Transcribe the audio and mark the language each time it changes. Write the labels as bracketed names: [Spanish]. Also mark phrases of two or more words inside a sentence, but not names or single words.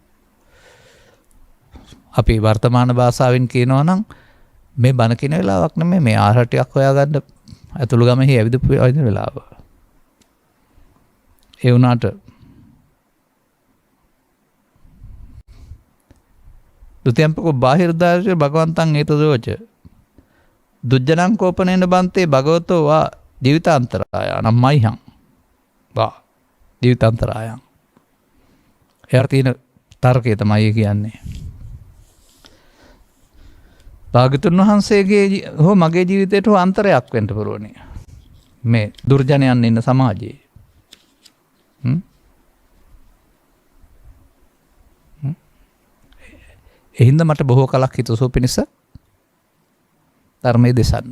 [Sinhala] අපි වර්තමාන භාෂාවෙන් කියනවා නම් මේ බණ කියන වෙලාවක් නෙමෙයි මේ ආහාර ටිකක් හොයාගන්න ඇතුළු ගමෙහි ඇවිදපු වෙලාව. [Pali] ඒ වුණාට දුතියම්පකෝ බාහිර දාර්ශය භගවන්තං ඒතදෝච දුජ්ජනං කෝපනේන බන්තේ භගවතෝ වා ජීවිතාන්තරායං මයිහං වා ජීවිතාන්තරායං. [Sinhala] එයාට තියෙන තර්කය තමයි කියන්නේ. භාග්‍යවතුන් වහන්සේගේ හෝ මගේ ජීවිතයට හෝ අන්තරයක් වෙන්න පුළුවනි. මේ දුර්ජනයන් ඉන්න සමාජයේ. එහින්ද මට බොහෝ කලක් හිතසුව පිණිස ධර්මයේ දෙසන්න.